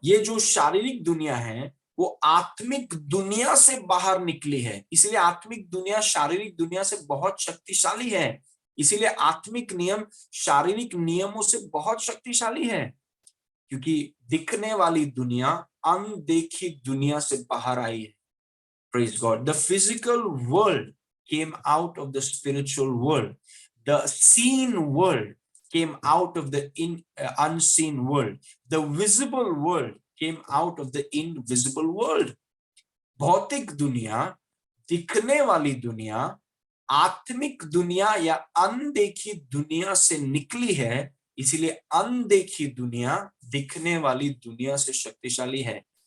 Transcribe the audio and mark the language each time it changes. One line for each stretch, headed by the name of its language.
Hindi: ये जो शारीरिक दुनिया है, वो आत्मिक दुनिया से बाहर निकली है, इसलिए आत्मिक दुनिया शारीरिक दुनिया से बहुत शक्तिशाली है। इसीलिए आत्मिक नियम शारीरिक नियमों से बहुत शक्तिशाली है, क्योंकि दिखने वाली दुनिया अनदेखी दुनिया से बाहर आई है।
English: Praise God. The physical world came out of the spiritual world. The seen world came out of the unseen world. The visible world came out of the invisible world.
Hindi: भौतिक दुनिया, दिखने वाली दुनिया, आत्मिक दुनिया या अनदेखी दुनिया से निकली है, इसीलिए अनदेखी दुनिया दिखने वाली दुनिया से शक्तिशाली है।